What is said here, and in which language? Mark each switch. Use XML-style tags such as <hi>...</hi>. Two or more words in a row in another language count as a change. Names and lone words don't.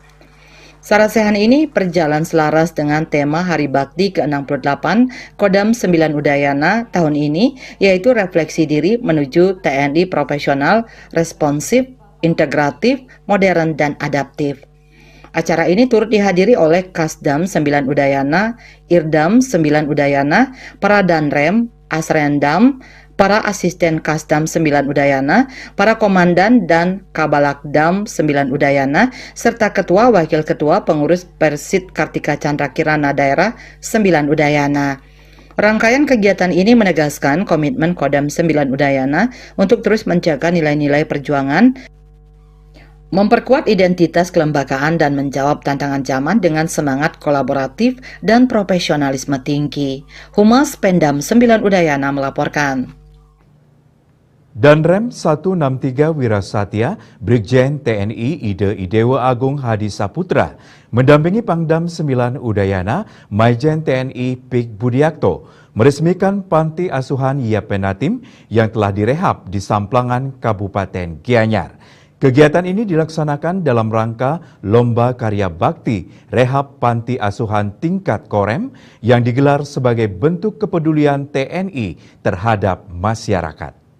<id>Sarasehan ini berjalan selaras dengan tema Hari Bakti ke-68 Kodam 9 Udayana tahun ini, yaitu refleksi diri menuju TNI profesional, responsif, integratif, modern, dan adaptif. Acara ini turut dihadiri oleh Kasdam 9 Udayana, Irdam 9 Udayana, para Danrem, Asrendam, para asisten Kasdam 9 Udayana, para komandan dan Kabalakdam 9 Udayana, serta ketua wakil ketua pengurus Persit Kartika Chandra Kirana Daerah 9 Udayana. Rangkaian kegiatan ini menegaskan komitmen Kodam 9 Udayana untuk terus menjaga nilai-nilai perjuangan, memperkuat identitas kelembagaan, dan menjawab tantangan zaman dengan semangat kolaboratif dan profesionalisme tinggi. Humas Pendam 9 Udayana melaporkan. Danrem 163 Wirasatya Brigjen TNI Ide Idewa Agung Hadi Saputra mendampingi Pangdam 9 Udayana Maijen TNI Pik Budiakto meresmikan Panti Asuhan Yapenatim yang telah direhab di Samplangan, Kabupaten Gianyar. Kegiatan ini dilaksanakan dalam rangka Lomba Karya Bakti Rehab Panti Asuhan Tingkat Korem yang digelar sebagai bentuk kepedulian TNI terhadap masyarakat.</id>